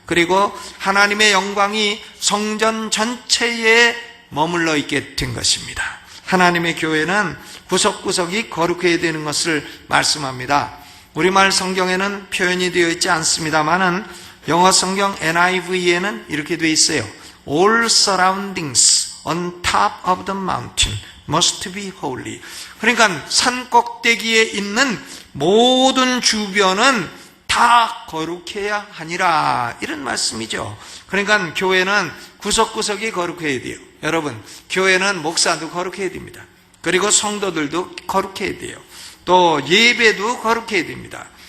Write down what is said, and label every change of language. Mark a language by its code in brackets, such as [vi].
[ko] 그리고 하나님의 영광이 성전 전체에 머물러 있게 된 것입니다. 하나님의 교회는 구석구석이 거룩해야 되는 것을 말씀합니다. 우리말 성경에는 표현이 되어 있지 않습니다만은 영어 성경 NIV에는 이렇게 되어 있어요. [en] All surroundings on top of the mountain must be holy. [ko] 그러니까 산 꼭대기에 있는 모든 주변은 다 거룩해야 하니라 이런 말씀이죠. 그러니까 교회는 구석구석이 거룩해야 돼요. 여러분, 교회는 목사도 거룩해야 됩니다. 그리고 성도들도 거룩해야 돼요. 또 예배도 거룩해야 됩니다.